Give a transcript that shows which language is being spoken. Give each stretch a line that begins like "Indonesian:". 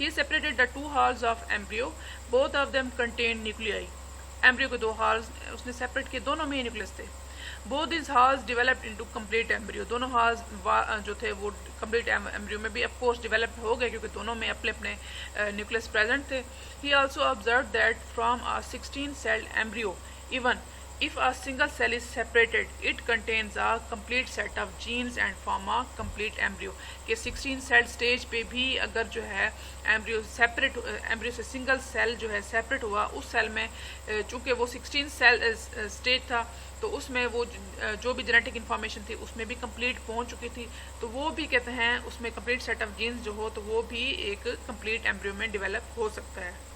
English: ہی separated the 2 halves of embryo, both of them contained nuclei.
Urdu: Embryo کے 2 halves اس نے separate کیے، دونوں میں ہی نیوکلس تھے.
English: Both these halves developed into complete embryo.
Urdu: دونوں halves جو تھے وہ کمپلیٹ ایمبریو میں بھی اف کورس ڈیولپڈ ہو گئے، کیونکہ دونوں میں اپنے اپنے نیوکلس پریزنٹ تھے.
English: He also observed that from a 16 celled embryo, even if a single cell is separated, it contains a complete set of genes and form a complete embryo.
Urdu: کہ 16 cell stage پہ بھی اگر جو ہے embryo سے single cell جو ہے separate ہوا، اس سیل میں چونکہ وہ 16 سیل سٹیج تھا تو اس میں وہ جو بھی جینیٹک انفارمیشن تھی اس میں بھی کمپلیٹ پہنچ چکی تھی. تو وہ بھی کہتے ہیں اس میں کمپلیٹ سیٹ آف جینز جو ہو تو وہ بھی ایک کمپلیٹ ایمبریو میں ڈیولپ ہو سکتا ہے.